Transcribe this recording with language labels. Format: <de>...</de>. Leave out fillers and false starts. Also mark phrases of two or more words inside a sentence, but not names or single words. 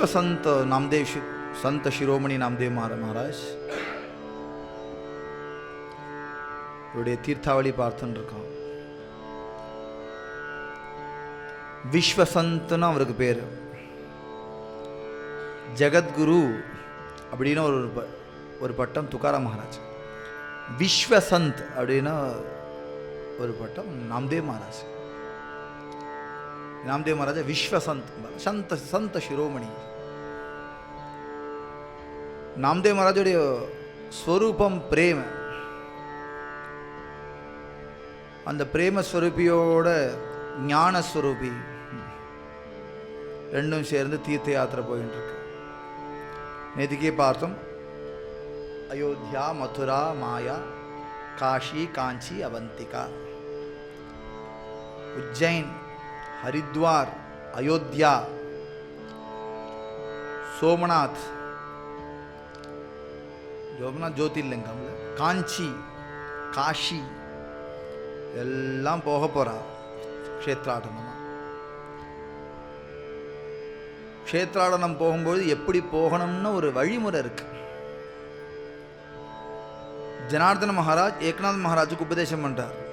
<ta>संत नामदेव संत शिरोमणि नामदेव महाराज தீர்த்தாவளி பார்த்துட்டு இருக்கோம். விஸ்வ சந்த்னு அவருக்கு பேர். ஜெகத்குரு அப்படின்னு ஒரு பட்டம் துக்காராம் மகாராஜ். விஸ்வ சந்த் அப்படின்னா ஒரு பட்டம் நாம்தேவ் மகாராஜ்.</ta> <mr>नामदेव महाराज विश्व संत संत शिरोमणि. नामदेव महाराज</mr> <sa>स्वरूपम प्रेम.</sa> <ta>அந்த பிரேம ஸ்வரூபியோட ஞான ஸ்வரூபி ரெண்டும் சேர்ந்து தீர்த்த யாத்திரை போயிட்டு இருக்கு. நேற்றுக்கே பார்த்தோம். அயோத்தியா, மதுரா, மாயா, காஷி, காஞ்சி, அவந்திகா, உஜ்ஜைன், हरिद्वार, अयोध्या, सोमनाथ, ज्योतिर्लिंगम, कांची, काशी எல்லாம் போக போறா. க்ஷேத்ராடனம் க்ஷேத்ராடனம் போகும்போது எப்படி போகணும்னு ஒரு வழிமுறை இருக்கு. ஜனார்தன மகாராஜ் ஏக்நாத் மகாராஜுக்கு உபதேசம் பண்றார்.</ta>